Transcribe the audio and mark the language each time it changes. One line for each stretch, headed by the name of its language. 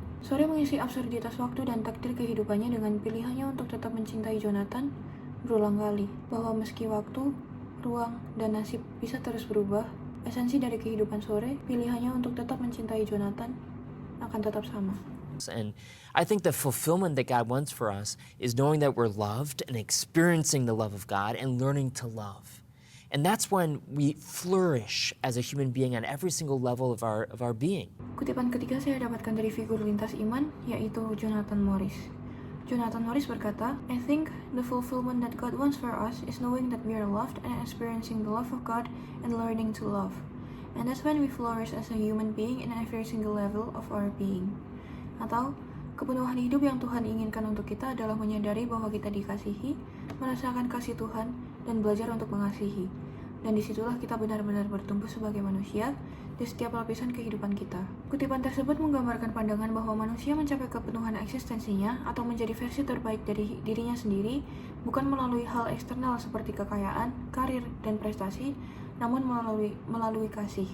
Indonesian: Sore mengisi absurditas waktu dan takdir kehidupannya dengan pilihannya untuk tetap mencintai Jonathan berulang kali. Bahwa meski waktu, ruang, dan nasib bisa terus berubah, esensi dari kehidupan Sore, pilihannya untuk tetap mencintai Jonathan, akan tetap sama.
English: And I think the fulfillment that God wants for us is knowing that we're loved and experiencing the love of God and learning to love. And that's when we flourish as a human being on every single level of our being.
Indonesian: Kutipan ketiga saya dapatkan dari figur lintas iman, yaitu Jonathan Morris.
English: Jonathan Morris
Indonesian: berkata,
English: "I think the fulfillment that God wants for us is knowing that we are loved and experiencing the love of God and learning to love. And that's when we flourish as a human being in every single level of our being."
Indonesian: Atau, kepenuhan hidup yang Tuhan inginkan untuk kita adalah menyadari bahwa kita dikasihi, merasakan kasih Tuhan, dan belajar untuk mengasihi. Dan disitulah kita benar-benar bertumbuh sebagai manusia di setiap lapisan kehidupan kita. Kutipan tersebut menggambarkan pandangan bahwa manusia mencapai kepenuhan eksistensinya atau menjadi versi terbaik dari dirinya sendiri bukan melalui hal eksternal seperti kekayaan, karir, dan prestasi, namun melalui kasih.